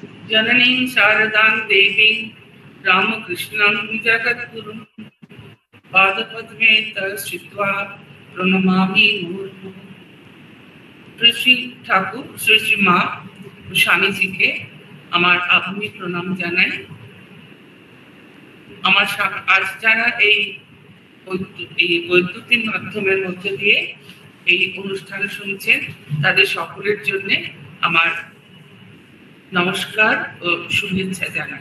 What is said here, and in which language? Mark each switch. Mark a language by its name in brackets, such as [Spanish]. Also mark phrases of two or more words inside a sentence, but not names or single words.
[Sanskrit] जननीं शारदां देवीं रामकृष्णं जगद्गुरुं पादपद्मे तस्थित्वा प्रणमामि मुहुर्मुहुः। [Bangla] শ্রী ঠাকুর শ্রী শ্রী মা স্বামীজিকে আমার আভূমি প্রণাম জানাই। আমার আজ যারা এই বৈদ্যুতিন মাধ্যমের মধ্য দিয়ে এই অনুষ্ঠান শুনছেন তাদের সকলের জন্য আমার নমস্কার ও শুভেচ্ছা জানাই।